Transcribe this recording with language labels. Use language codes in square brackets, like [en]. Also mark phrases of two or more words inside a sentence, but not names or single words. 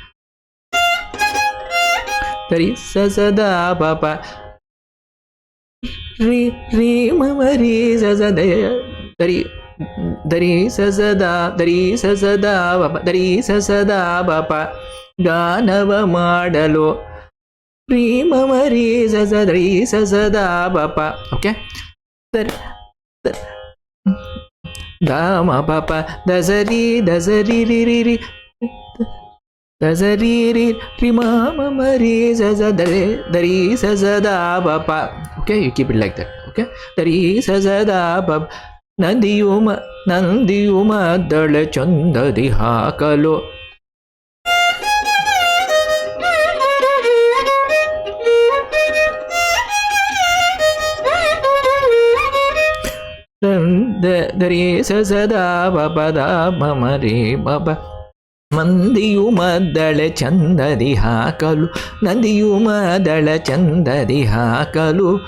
[kn] ದರಿ ಸದ ಪಾಪ ರಿಮಮರಿ ಸಸ ದರಿ ದರಿ ಸಸದಾ ದರಿ ಸಸದಾ ಪಾಪ ದರಿ ಸಸದಾ ಪಾಪ ಗಾನವ ಮಾಡಲು ರಿಮಮರಿ ಸಸ ದರಿ ಸಸದಾ ಪಾಪ ಓಕೆ ದಾಮ ಪಾಪ ದಸರಿ ದಸರಿ ರಿ ರಿ ದಸರಿ ರಿ ರಿಮಮರಿ ಸಸ ದರಿ ಸಸದಾ ಪಾಪ [en] OK you keep it like that OK ದರಿ ಸಸದಾ ಪಾಪ [kn] ನಂದಿಯು ಮದ್ದಳ ಚಂದದಿ ಹಾಕಲು ದರಿ ಸದಾ ಬಪದ ಮಮರಿ ಬಪ ಮಂದಿಯು ಮದ್ದಳೆ ಚಂದದಿ ಹಾಕಲು ನಂದಿಯು ಮದ್ದಳ ಚಂದದಿ ಹಾಕಲು